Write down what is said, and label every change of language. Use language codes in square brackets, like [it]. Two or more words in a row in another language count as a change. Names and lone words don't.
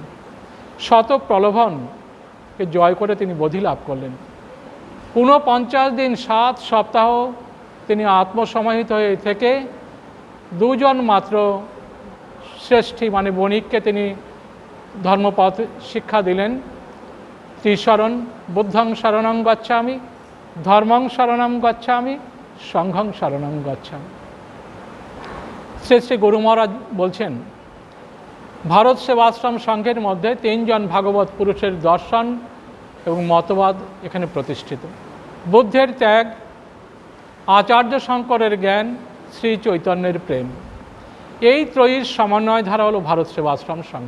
[bn] শত প্রলোভনকে জয় করে তিনি বোধি লাভ করলেন। 49 দিন 7 সপ্তাহ তিনি আত্মসমাহিত হয়ে থেকে 2 জন মাত্র শ্রেষ্ঠী মানে বণিককে তিনি ধর্মপথ শিক্ষা দিলেন। ত্রিশরণ, [pi] বুদ্ধং শরণং গচ্ছামি, ধর্মং শরণং গচ্ছামি, সংঘং শরণং গচ্ছামি। [bn] শ্রী শ্রী গুরু মহারাজ বলছেন, ভারত সেবাশ্রম সংঘের মধ্যে 3 জন ভাগবত পুরুষের দর্শন এবং মতবাদ এখানে প্রতিষ্ঠিত। বুদ্ধের ত্যাগ, আচার্য শঙ্করের জ্ঞান, শ্রী চৈতন্যের প্রেম, এই ত্রয়ীর সমন্বয় ধারা হলো ভারত সেবাশ্রম সংঘ।